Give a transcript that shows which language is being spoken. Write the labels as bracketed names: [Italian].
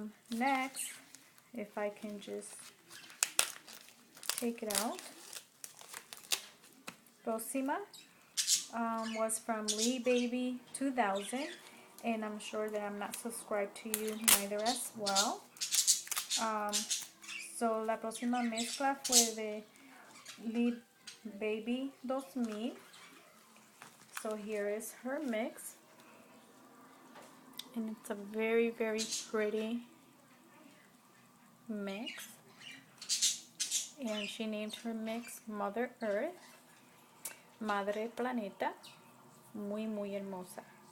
[English] Next, if I can just take it out. Próxima was from Lee Baby 2000, and I'm sure that I'm not subscribed to you neither as well. [Spanish] So la próxima mezcla fue de Lee Baby 2000. [English] So here is her mix, and it's a very, very pretty mix. And she named her mix Mother Earth, [Spanish] Madre Planeta, muy, muy hermosa.